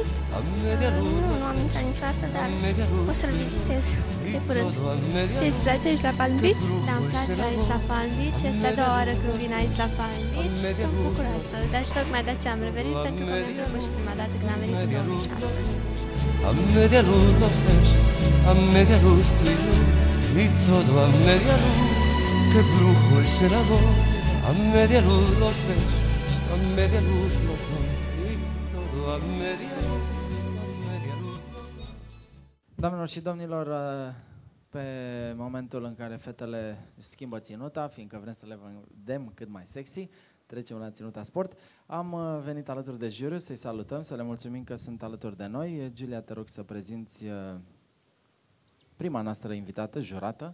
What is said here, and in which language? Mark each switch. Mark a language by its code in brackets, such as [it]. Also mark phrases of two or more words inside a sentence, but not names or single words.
[ro] Nu am intrat niciodată, dar o să-l vizitez de curând. Îți place aici la Palm Beach? Da, îmi place aici la Palm Beach. Este a doua oară când vin aici la Palm Beach. Sunt bucuroasă, dar tocmai de aceea am revenit, pentru că mi-a plăcut și prima dată când am venit în 2006. [es] A media luz los ves, a media luz tú y yo, y todo a media luz, qué brujo es el amor. A media luz los besos, a media luz los dos, y todo a media luz, a media luz los dos. [ro] Doamnelor și domnilor, pe momentul în care fetele își schimbă ținuta, fiindcă vrem să le vedem cât mai sexy, Trecem la Ținuta Sport. Am venit alături de juriu să-i salutăm, să le mulțumim că sunt alături de noi. Giulia, te rog să prezinți prima noastră invitată, jurată.